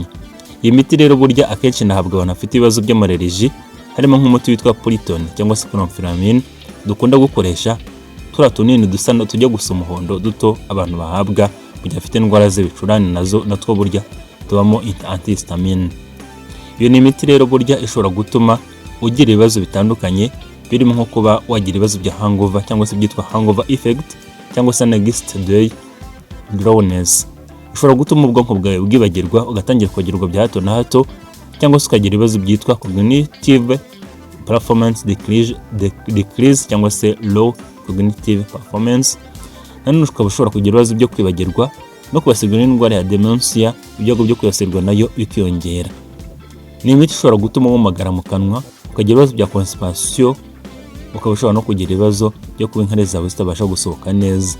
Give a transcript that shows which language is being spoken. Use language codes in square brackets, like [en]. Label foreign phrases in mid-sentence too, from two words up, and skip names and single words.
[rw] Iyi miti rero burya akenshi nahabwa abantu bafite ibibazo by'amareriji, harimo nk'umuti witwa Puriton cyangwa se chlorpheniramine dukunda gukoresha, turiya tunini dusa tujya gusa umuhondo duto abantu bahabwa mu gihe afite indwara z'ibicurane, natwo burya tubamo antihistamine. Iyo ni imiti rero burya ishobora gutuma ugira ibibazo bitandukanye, birimo nko kuba wagira ibibazo bya hangover cyangwa se byitwa [en] hangover effect [rw] cyangwa se [en] next day drowsiness. [rw] Ishobora gutuma ubwonko bwawe bwibagirwa, ugatangira kwagirwa bya hato na hato, cyangwa se ukagira ibibazo byitwa [en] cognitive performance decrease [rw] cyangwa se [en] low cognitive performance. [rw] Nanone ukaba ushobora kugira ibibazo byo kwibagirwa no kubasirwa n'indwara ya dementia, ibyago byo kwibasirwa nayo bikiyongera. Ni imiti ishobora gutuma wumagara mu kanwa, ukagira ibibazo bya constipation, ukaba ushobora no kugira ibibazo byo kuba inkari zawe zitabasha gusohoka neza.